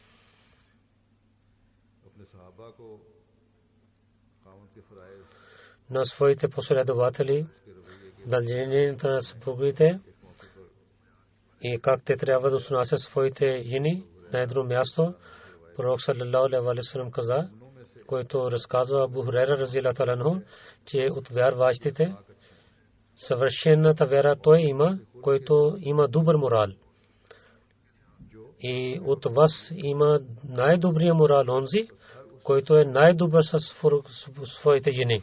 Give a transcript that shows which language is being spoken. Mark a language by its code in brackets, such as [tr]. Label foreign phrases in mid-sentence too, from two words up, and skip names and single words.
[bg] На своите последователи, задълженията на съпругите и как те трябва да отнасят своите жени на едно място. Пророк [ar] صلى الله عليه وسلم [bg] каза, който разказва Абу Хурайра [ar] رضي الله عنه, [bg] че от вярващите съвършената вяра той има, който има добър морал. И от вас има най-добрия морал онзи, който е най-добър със своите жени.